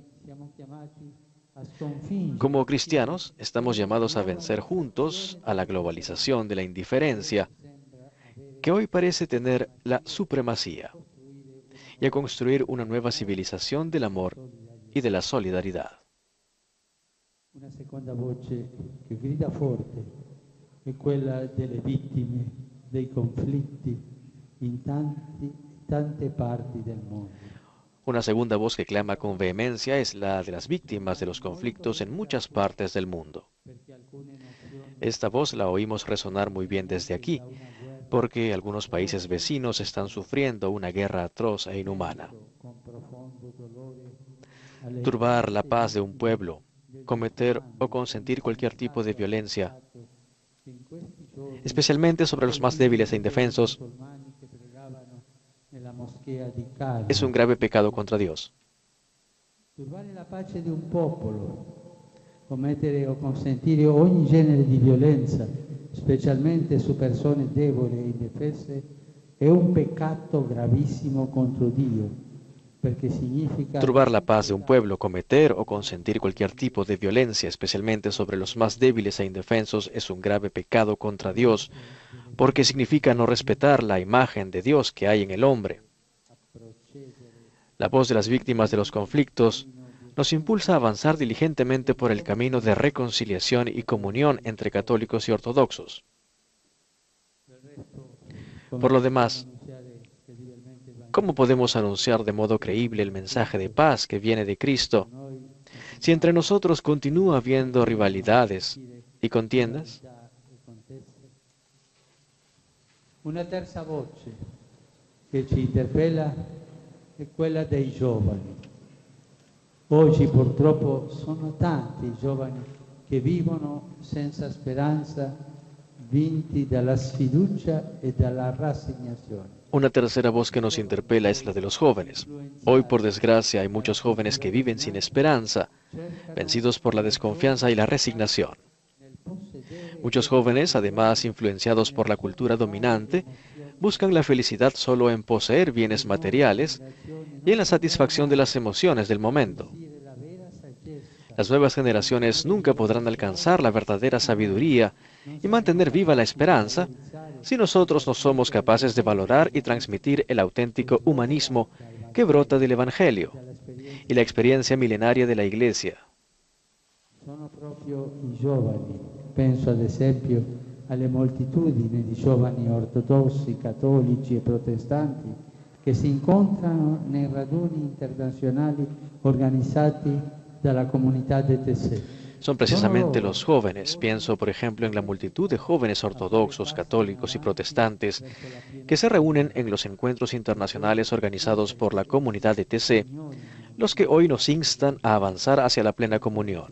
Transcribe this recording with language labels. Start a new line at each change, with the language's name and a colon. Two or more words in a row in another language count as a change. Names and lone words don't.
Spanish: Como cristianos, estamos llamados a vencer juntos a la globalización de la indiferencia, que hoy parece tener la supremacía, y a construir una nueva civilización del amor y de la solidaridad.
Italian: Una seconda voce che grida forte è quella delle vittime dei conflitti in tante parti del mondo.
Spanish: Una segunda voz que clama con vehemencia es la de las víctimas de los conflictos en muchas partes del mundo. Esta voz la oímos resonar muy bien desde aquí, porque algunos países vecinos están sufriendo una guerra atroz e inhumana. Turbar la paz de un pueblo, cometer o consentir cualquier tipo de violencia, especialmente sobre los más débiles e indefensos, es un grave pecado contra Dios.
Italian: Turbare la pace di un popolo, commettere o consentire ogni genere di violenza specialmente su persone deboli e indefese, è un peccato gravissimo contro Dio, perché significa
Spanish: Turbar la paz de un pueblo, cometer o consentir cualquier tipo de violencia, especialmente sobre los más débiles e indefensos, es un grave pecado contra Dios, porque significa no respetar la imagen de Dios que hay en el hombre. La voz de las víctimas de los conflictos nos impulsa a avanzar diligentemente por el camino de reconciliación y comunión entre católicos y ortodoxos. Por lo demás, ¿cómo podemos anunciar de modo creíble el mensaje de paz que viene de Cristo si entre nosotros continúa habiendo rivalidades y contiendas?
Italian: Una terza voce che ci interpella è quella dei giovani. Oggi purtroppo sono tanti i giovani che vivono senza speranza, vinti dalla sfiducia e dalla rassegnazione.
Spanish: Una tercera voz que nos interpela es la de los jóvenes. Hoy, por desgracia, hay muchos jóvenes que viven sin esperanza, vencidos por la desconfianza y la resignación. Muchos jóvenes, además influenciados por la cultura dominante, buscan la felicidad solo en poseer bienes materiales y en la satisfacción de las emociones del momento. Las nuevas generaciones nunca podrán alcanzar la verdadera sabiduría y mantener viva la esperanza si nosotros no somos capaces de valorar y transmitir el auténtico humanismo que brota del Evangelio y la experiencia milenaria de la Iglesia.
Italian: Sono proprio i giovani, penso ad esempio alle moltitudini di giovani ortodossi, cattolici e protestanti che si incontrano nei raduni internazionali organizzati dalla comunità de Tessé.
Spanish: Son precisamente los jóvenes, pienso por ejemplo en la multitud de jóvenes ortodoxos, católicos y protestantes que se reúnen en los encuentros internacionales organizados por la comunidad de TC, los que hoy nos instan a avanzar hacia la plena comunión.